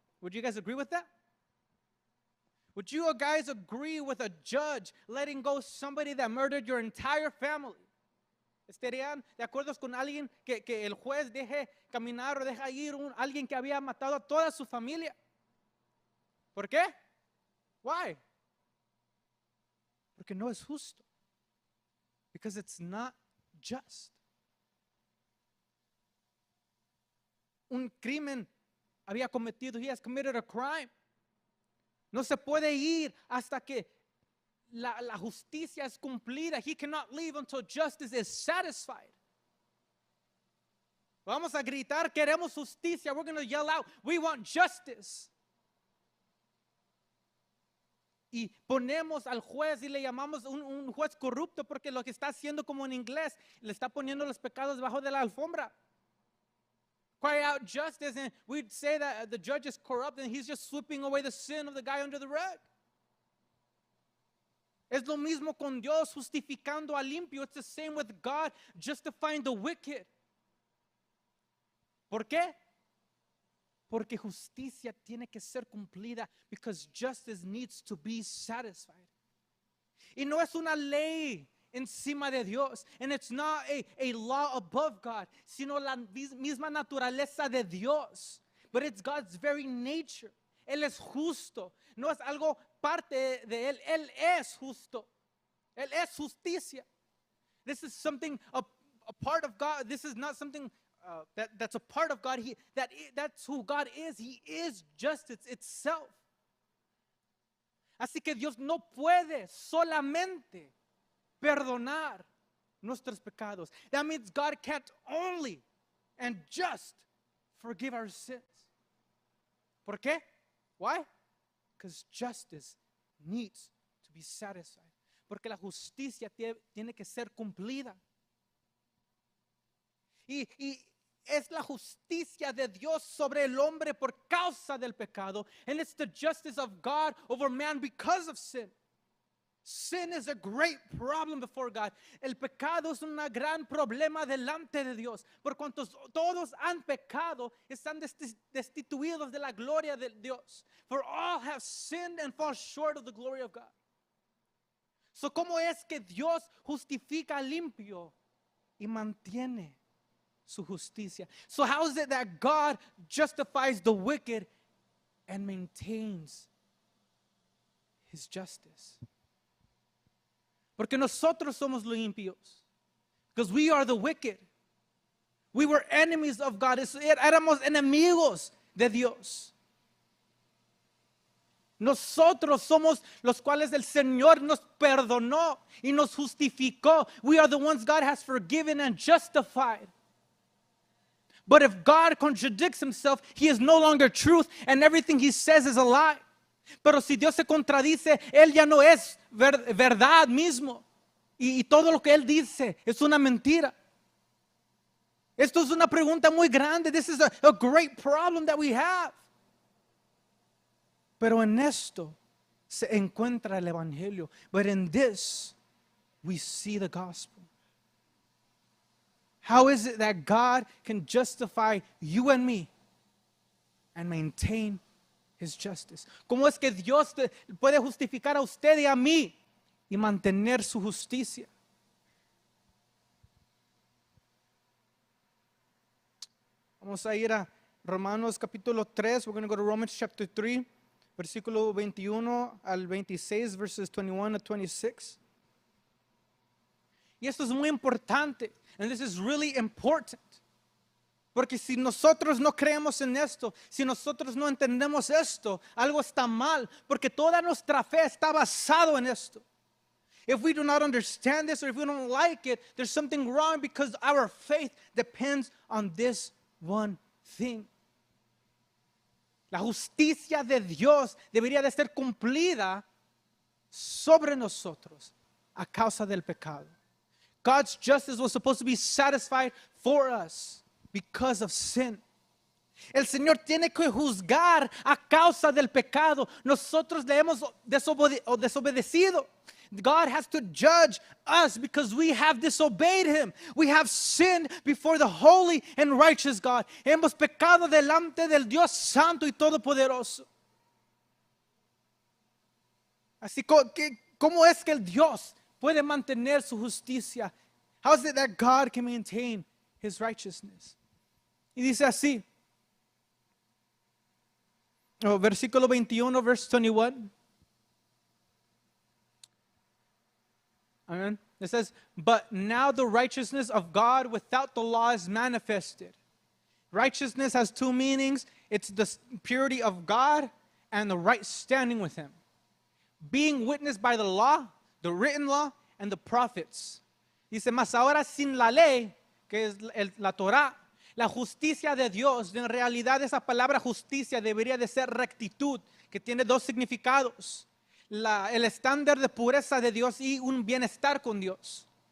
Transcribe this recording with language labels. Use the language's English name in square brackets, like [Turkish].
[English] Would you guys agree with that? Would you guys agree with a judge letting go somebody that murdered your entire family? [Spanish] ¿Estarían de acuerdo con alguien que el juez deje caminar o deje ir alguien que había matado a toda su familia? ¿Por qué? [English] Why? [Spanish] Porque no es justo. [English] Because it's not just. [Spanish] Un crimen había cometido. [English] He has committed a crime. [Spanish] No se puede ir hasta que la justicia es cumplida. [English] He cannot leave until justice is satisfied. [Spanish] Vamos a gritar, queremos justicia. [English] We're going to yell out, we want justice. [Spanish] Y ponemos al juez y le llamamos un juez corrupto porque lo que está haciendo, como en inglés, le está poniendo los pecados debajo de la alfombra. [English] Cry out justice, and we'd say that the judge is corrupt and he's just sweeping away the sin of the guy under the rug. [Spanish] Es lo mismo con Dios justificando al limpio. [English] It's the same with God justifying the wicked. [Spanish] ¿Por qué? Porque justicia tiene que ser cumplida, [English] because justice needs to be satisfied. [Spanish] Y no es una ley encima de Dios, [English] and it's not a law above God, [Spanish] sino la misma naturaleza de Dios. [English] But it's God's very nature. [Spanish] Él es justo. No es algo parte de Él. Él es justo. Él es justicia. [English] This is something, a part of God. This is not something that's a part of God. That's who God is. He is justice itself. [Spanish] Así que Dios no puede solamente perdonar nuestros pecados. [English] That means God can't only and just forgive our sins. [Spanish] ¿Por qué? [English] Why? Because justice needs to be satisfied. [Spanish] Porque la justicia tiene que ser cumplida. Y es la justicia de Dios sobre el hombre por causa del pecado. [English] And it's the justice of God over man because of sin. Sin is a great problem before God. [Spanish] El pecado es un gran problema delante de Dios. Por cuanto todos han pecado, están destituidos de la gloria de Dios. [English] For all have sinned and fall short of the glory of God. [Spanish] So, ¿cómo es que Dios justifica al limpio y mantiene su justicia? [English] So, how is it that God justifies the wicked and maintains His justice? [Spanish] Porque nosotros somos los impíos. [English] Because we are the wicked. We were enemies of God. [Spanish] Éramos enemigos de Dios. Nosotros somos los cuales el Señor nos perdonó y nos justificó. [English] We are the ones God has forgiven and justified. But if God contradicts himself, he is no longer truth and everything he says is a lie. [Spanish] Pero si Dios se contradice, él ya no es verdad mismo. Y todo lo que él dice es una mentira. Esto es una pregunta muy grande. [English] This is a great problem that we have. [Spanish] Pero en esto se encuentra el evangelio. [English] But in this, we see the gospel. How is it that God can justify you and me and maintain his justice? [Spanish] ¿Cómo es que Dios puede justificar a usted y a mí y mantener su justicia? Vamos a ir a Romanos capítulo 3. [English] We're going to go to Romans chapter 3, [Spanish] versículo 21 al 26, [English] verses 21 to 26. [Spanish] Y esto es muy importante. [English] And this is really important. [Spanish] Porque si nosotros no creemos en esto, si nosotros no entendemos esto, algo está mal. Porque toda nuestra fe está basado en esto. [English] If we do not understand this or if we don't like it, there's something wrong because our faith depends on this one thing. [Spanish] La justicia de Dios debería de ser cumplida sobre nosotros a causa del pecado. [English] God's justice was supposed to be satisfied for us because of sin. [Spanish] El Señor tiene que juzgar a causa del pecado. Nosotros le hemos desobedecido. [English] God has to judge us because we have disobeyed him. We have sinned before the holy and righteous God. [Spanish] Hemos pecado delante del Dios santo y todopoderoso. Así que, ¿cómo es que el Dios puede mantener su justicia? [English] How is it that God can maintain his righteousness? [Spanish] Y dice así, versículo 21, [English] verse 21. Amen. It says, but now the righteousness of God without the law is manifested. Righteousness has two meanings. It's the purity of God and the right standing with him. Being witnessed by the law, the written law, and the prophets. [Spanish] Dice, mas ahora sin la ley, que es la Torah, la justicia de Dios. En realidad esa palabra justicia debería de ser rectitud, que tiene dos significados. El estándar de pureza de Dios y un bienestar con Dios.